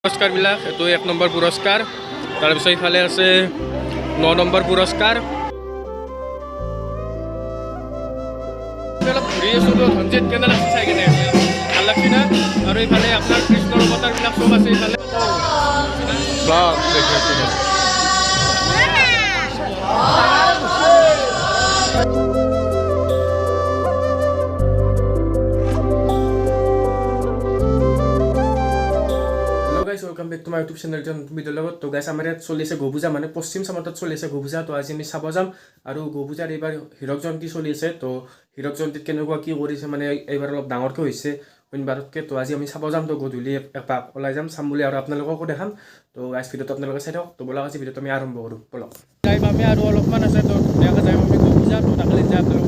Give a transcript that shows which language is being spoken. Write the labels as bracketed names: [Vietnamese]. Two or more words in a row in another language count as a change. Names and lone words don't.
[Assamese] পুৰস্কাৰবিলাক এইটো 1 নম্বৰ পুৰস্কাৰ তাৰপিছত ইফালে আছে 9 নম্বৰ পুৰস্কাৰ অলপ ঘূৰি আছোঁ তো ধনজিত কেনে লাগছে চাই কেনে ভাল লাগছে না আৰু ইফালে আপোনাৰ কৃষ্ণৰ অৱতাৰবিলাক চব আছে ইফালে ব্লগ দেখি আছোঁ [English] welcome back to my YouTube channel [Assamese] ভিডিঅ'ৰ লগত তো গাইছ আমাৰ ইয়াত চলি আছে গোপূজা মানে পশ্চিম চামতত চলি আছে গোপূজা তো আজি আমি চাব যাম আৰু গোপূজাৰ এইবাৰ হীৰক জয়ন্তী চলি আছে তো হীৰক জয়ন্তীত কেনেকুৱা কি কৰিছে মানে এইবাৰ অলপ ডাঙৰকৈ হৈছে অন্যবাৰতকৈ তো আজি আমি চাব যাম তো গধূলি এপাক ওলাই যাম চাম বুলি আৰু আপোনালোককো দেখাম তো গাইছ ভিডিঅ'টো আপোনালোকে চাই থাকক তো বলক আজি ভিডিঅ'টো আমি আৰম্ভ কৰোঁ বলক টাইম আমি আৰু অলপমান আছে তো ধুনীয়াকৈ যাম আমি গোপূজা তো তাকলে যাই আপোনালোকক